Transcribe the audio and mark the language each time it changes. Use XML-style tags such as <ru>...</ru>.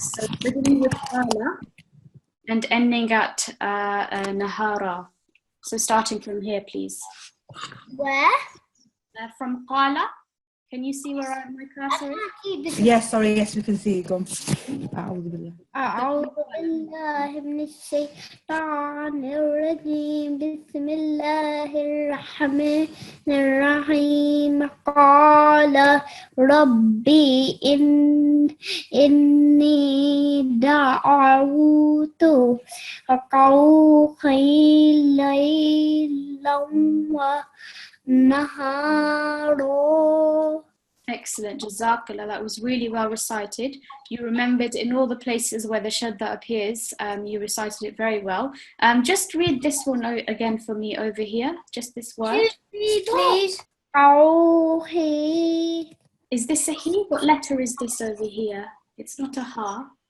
<en>So beginning with Qala and ending at Nahara. So starting from here, please. Where? From Qala. Can you see where my cursor is? Yes, sorry, yes, we can see you. Go on.</en> <ar>أعوذ بالله من الشيطان الرجيم بسم الله الرحمن الرحيم قال ربي إني دعوت قومي ليلا ونهارا.</ar> <en>Excellent, Jazakallah. That was really well recited. You remembered in all the places where the shadda appears, you recited it very well. Just read this one again for me over here, just this word. Please. Is this a he? What letter is this over here? It's not a ha.</en>